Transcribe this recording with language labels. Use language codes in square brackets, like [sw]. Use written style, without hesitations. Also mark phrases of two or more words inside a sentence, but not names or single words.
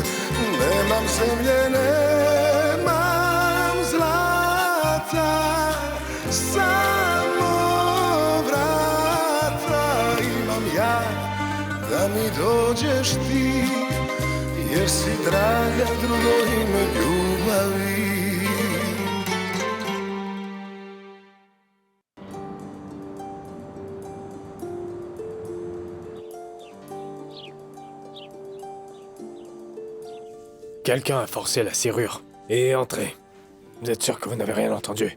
[sr] Nemam zemlje, nemam zlata, samo vrata imam ja, da mi dođeš ti, jer si draga drugo ime ljubavi. [fr] Quelqu'un a forcé la serrure et est entré. Vous êtes sûr que vous n'avez rien entendu?